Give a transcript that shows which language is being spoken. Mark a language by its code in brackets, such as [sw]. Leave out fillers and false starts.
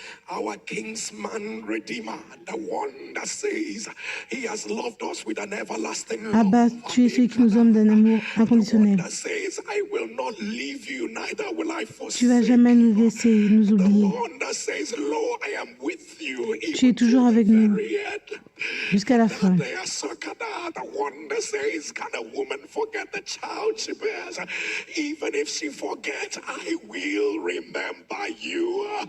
[en] Our kinsman redeemer, the one that says he has loved us with an everlasting love. [fr] Abba, tu es celui qui nous aime d'un amour inconditionnel. [en] That says, I will not leave you, neither will I forsake. [fr] Tu vas jamais nous laisser, nous oublier. [en] The one that says, Lo, I am with you, [fr] Tu es toujours avec nous jusqu'à la fin. [en] The one that says, can a woman forget the child she bears? Even if she forgets, I will remember you.